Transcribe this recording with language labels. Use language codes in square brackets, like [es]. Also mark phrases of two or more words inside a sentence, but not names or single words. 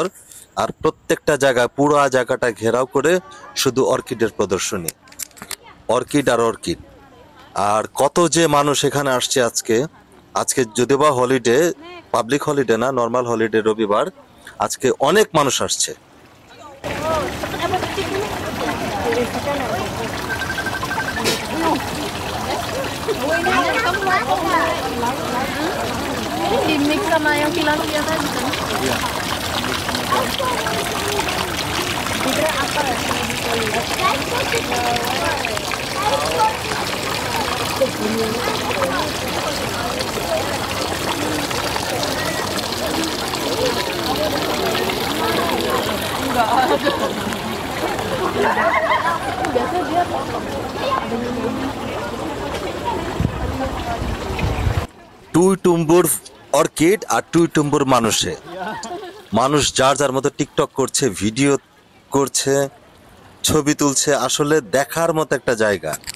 [bn] আর প্রত্যেকটা জায়গায় পুরো জায়গাটা ঘেরাও করে শুধু অর্কিডের প্রদর্শনী, অর্কিড আর অর্কিড। আর কত যে মানুষ এখানে আসছে আজকে। আজকে যদিও বা হলিডে, [en] public holiday [bn] না, [en] normal holiday, [bn] রবিবার। আজকে অনেক মানুষ আসছে। [id] Di-mix sama yang pilar-pilar tadi kan? Iya. Kira apa ya? Enggak ada. Biasa dia [bn] টুইটুম্বুর অর্কিড আর টুইটুম্বুর মানুষ যার যার মতো টিকটক করছে, ভিডিও করছে, ছবি তুলছে। আসলে দেখার মতো একটা জায়গা।